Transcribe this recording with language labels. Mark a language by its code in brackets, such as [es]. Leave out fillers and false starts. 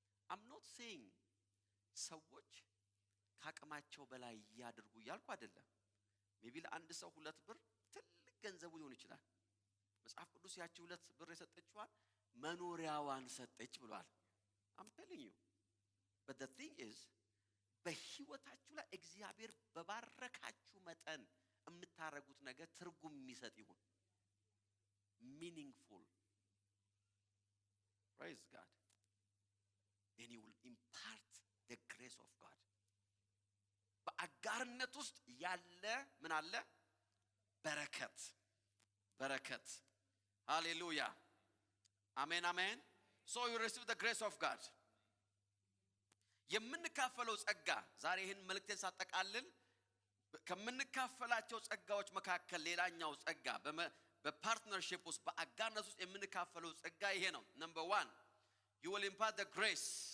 [en] I'm not saying [am] ሰዎች ካቅማቸው በላይ ያድርጉ ያልኩ አይደለም። ሜቢ ለአንድ ሰው 2 ብር ትልቅ ገንዘቡ ሊሆን ይችላል። መጽሐፍ ቅዱስ ያቺ 2 ብር የሰጠችዋን መኖሪያዋን ሰጠች ብሏል። [en] I'm telling you, but the thing is [am] በህይወታችሁ ላይ እግዚአብሔር በባረካችሁ መጠን የምታረጉት ነገር ትርጉም የሚሰጥ ይሁን። [en] meaningful. Praise God. Then you will impart the grace of God. [am] በአጋርነት ውስጥ ያለ ምን አለ? በረከት በረከት። ሃሌሉያ አሜን አሜን። [en] so you receive the grace of God። [am] የምንካፈለው ጸጋ ዛሬ ይህን መልእክቴን ሳጠቃልል ከምንካፈላቸው ጸጋዎች መካከል ሌላኛው ጸጋ በፓርትነርሺፕ ውስጥ በአጋርነት ውስጥ የምንካፈለው ጸጋ ይሄ ነው። [en] number 1 you will impart the grace።